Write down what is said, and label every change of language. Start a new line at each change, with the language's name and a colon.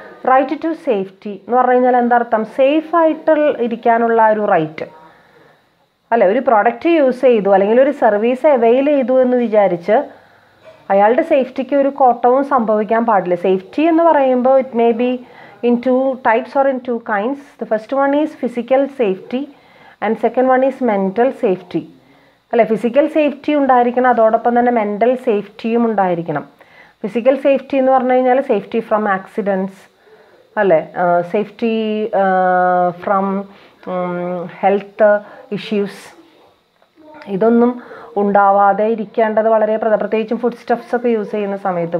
Malayalam: Right to safety എന്ന് പറഞ്ഞു കഴിഞ്ഞാൽ എന്താർത്ഥം? സേഫായിട്ട് ഇരിക്കാനുള്ള ഒരു റൈറ്റ് അല്ലെ. ഒരു പ്രോഡക്റ്റ് യൂസ് ചെയ്തു അല്ലെങ്കിൽ ഒരു സർവീസ് അവൈൽ ചെയ്തു എന്ന് വിചാരിച്ച് അയാളുടെ സേഫ്റ്റിക്ക് ഒരു കോട്ടവും സംഭവിക്കാൻ പാടില്ല. സേഫ്റ്റി എന്ന് പറയുമ്പോൾ
English: It may be in 2 types or in 2 kinds. The first one is physical safety and second one is mental safety.
Malayalam: അല്ലേ, ഫിസിക്കൽ സേഫ്റ്റി ഉണ്ടായിരിക്കണം, അതോടൊപ്പം തന്നെ മെൻ്റൽ സേഫ്റ്റിയും ഉണ്ടായിരിക്കണം. ഫിസിക്കൽ സേഫ്റ്റി എന്ന് പറഞ്ഞു കഴിഞ്ഞാൽ
English: safety from accidents
Malayalam: അല്ലേ,
English: safety from health issues,
Malayalam: ഇതൊന്നും ഉണ്ടാവാതെ ഇരിക്കേണ്ടത് വളരെ പ്രത്യേകിച്ചും ഫുഡ് സ്റ്റഫ്സ് ഒക്കെ യൂസ് ചെയ്യുന്ന സമയത്ത്.